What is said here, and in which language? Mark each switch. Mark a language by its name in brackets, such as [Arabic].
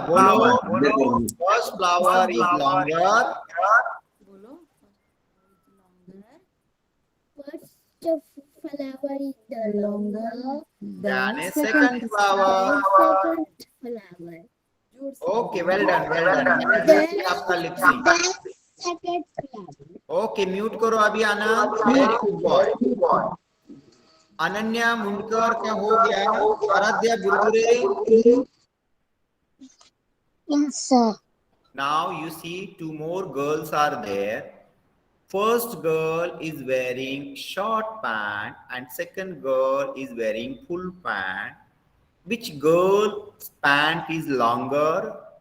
[English] बोलो. First flower is longer. First flower is the longer than a second second flower. flower. Okay, well done, well done. [Hindi] जबरदस्त है आपका lip sync. [English] Second flower. [Hindi] Okay, mute करो अभी आनंद. [English] Very good boy. [Hindi] Ananya Mundkar क्या हो गया? Aaradhya Burbure. [English] Yes, sir. Now you see two more girls are there. First girl is wearing short pant and second girl is wearing full pant. Which girl's pant is longer?